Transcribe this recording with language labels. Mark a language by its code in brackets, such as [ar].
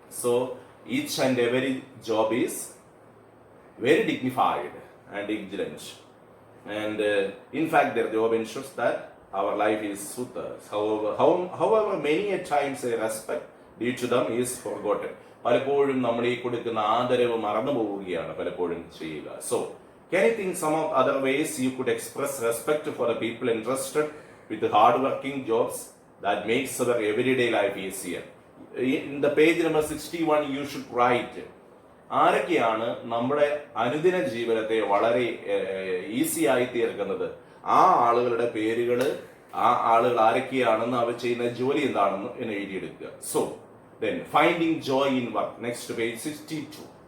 [en] So each and every job is very dignified and vigilant, and in fact their job ensures that our life is sutta. However many a times a respect due to them is forgotten. [ml] പലപ്പോഴും നമ്മൾ ഈ കൊടുക്കുന്ന ആദരവ് മറന്നു പോവുകയാണ് പലപ്പോഴും ചെയ്യുക. [en] So can you think some of other ways you could express respect for the people entrusted with the hard working jobs that makes our everyday life easier? In the page number 61 you should write [ml] ആരൊക്കെയാണ് നമ്മുടെ അനുദിന ജീവിതത്തെ വളരെ easy ആയി തീർക്കുന്നത്, ആ ആളുകളുടെ പേരുകൾ, ആ ആളുകൾ ആരൊക്കെയാണെന്ന്, അവർ ചെയ്യുന്ന ജോലി എന്താണെന്ന് എന്ന് എഴുതിയെടുക്കുക. [en] So then finding joy in work. Next page 62.